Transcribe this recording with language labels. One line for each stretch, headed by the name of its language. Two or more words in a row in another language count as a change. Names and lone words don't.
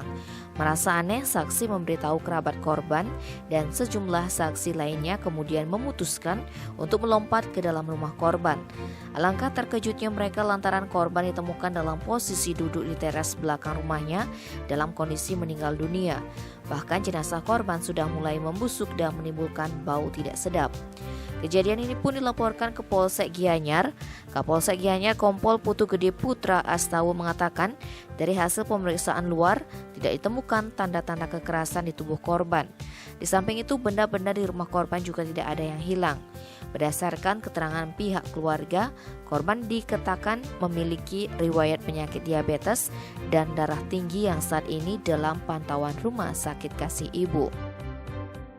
Indonesian: Merasa aneh, saksi memberitahu kerabat korban dan sejumlah saksi lainnya kemudian memutuskan untuk melompat ke dalam rumah korban. Alangkah terkejutnya mereka lantaran korban ditemukan dalam posisi duduk di teras belakang rumahnya dalam kondisi meninggal dunia. Bahkan jenazah korban sudah mulai membusuk dan menimbulkan bau tidak sedap. Kejadian ini pun dilaporkan ke Polsek Gianyar. Kapolsek Gianyar Kompol Putu Gede Putra Astawa mengatakan dari hasil pemeriksaan luar tidak ditemukan tanda-tanda kekerasan di tubuh korban. Di samping itu benda-benda di rumah korban juga tidak ada yang hilang. Berdasarkan keterangan pihak keluarga, korban dikatakan memiliki riwayat penyakit diabetes dan darah tinggi yang saat ini dalam pantauan Rumah Sakit Kasih Ibu.